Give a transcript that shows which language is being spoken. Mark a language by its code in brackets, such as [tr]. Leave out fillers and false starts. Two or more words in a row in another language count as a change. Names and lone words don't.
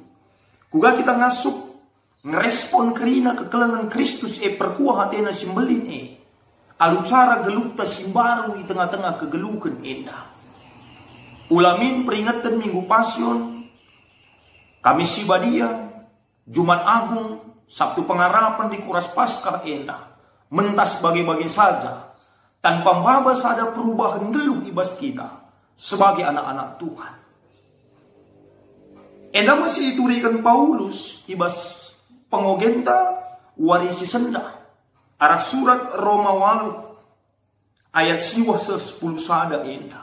[btx] Kuga kita ngasup ngerespon kerina kekelangan Kristus perkuah hatena simbelin alu cara gelukta simbaru di tengah-tengah kegelukan enda. Ulamin peringatan minggu pasion, Kamis Sibadia, Jumat Agung, Sabtu Pengharapan di Kuras Paskah enda. Mentas bagi-bagi saja. Tanpa mabas ada perubahan geluh ibas kita [id] sebagai anak-anak Tuhan. [btx] Enda masih diturikan Paulus ibas pengogenta warisi senda. Arah surat Roma waluh ayat siwah se-10 sada enda.